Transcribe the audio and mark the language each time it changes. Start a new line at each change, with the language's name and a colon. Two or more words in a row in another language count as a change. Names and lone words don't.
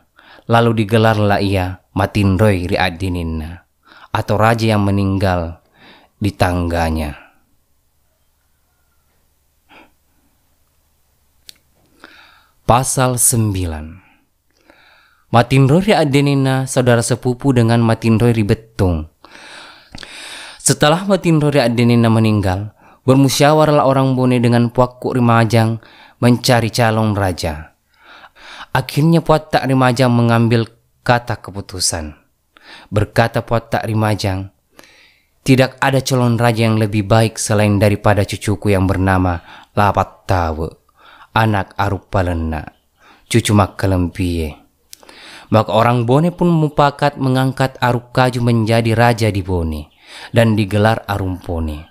Indonesian: Lalu digelarlah ia Matinroi Riadinina, atau raja yang meninggal di tangganya. Pasal 9. Matinroi Riadinina saudara sepupu dengan Matinroi Ribetung. Setelah Matinroi Riadinina meninggal, bermusyawarahlah orang Bone dengan Puakuk Rimajang mencari calon raja. Akhirnya Puat Tak Rimajang mengambil kata keputusan. Berkata Puat Tak Rimajang, "Tidak ada calon raja yang lebih baik selain daripada cucuku yang bernama Lapat Tawe, anak Arupalena, cucu Makalempie." Maka orang Bone pun mupakat mengangkat Arukaju menjadi raja di Bone dan digelar Arumpone.